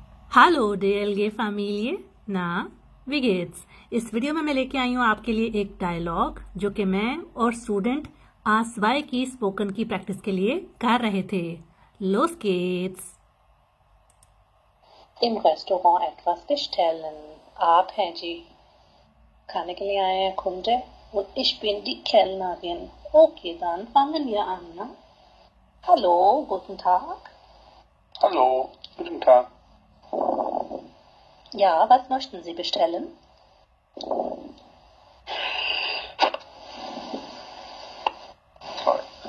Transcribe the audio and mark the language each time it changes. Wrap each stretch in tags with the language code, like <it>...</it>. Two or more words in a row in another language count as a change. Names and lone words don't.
<de>Hallo DLG Familie, na wie geht's?</de> <hi>इस वीडियो में मैं लेके आई हूँ आपके लिए एक डायलॉग जो कि मैं और स्टूडेंट आसवाई की स्पोकन की प्रैक्टिस के लिए कर रहे थे।</hi> <de>Los geht's! Im Restaurant etwas bestellen.</de> <hi>आप हैं जी, खाने के लिए आए हैं</hi> <de>Kunde und ich bin die Kellnerin. Okay, dann fangen wir an. Ne? Hallo, guten Tag. Hallo, guten Tag. Ja, was möchten Sie bestellen? Toll.</de>